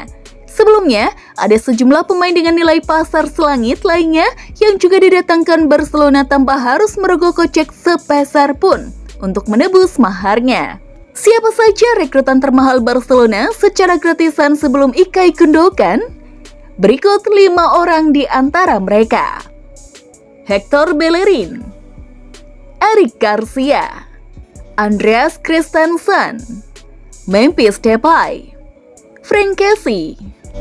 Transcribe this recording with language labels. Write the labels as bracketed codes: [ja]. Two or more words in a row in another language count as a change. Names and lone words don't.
[id] Sebelumnya, ada sejumlah pemain dengan nilai pasar selangit lainnya yang juga didatangkan Barcelona tanpa harus merogoh kocek sepeser pun untuk menebus maharnya. Siapa saja rekrutan termahal Barcelona secara gratisan sebelum Ilkay Gundogan? Berikut 5 orang di antara mereka. Hector Bellerin, Eric Garcia, Andreas Christensen, Memphis Depay, Frank Kessie,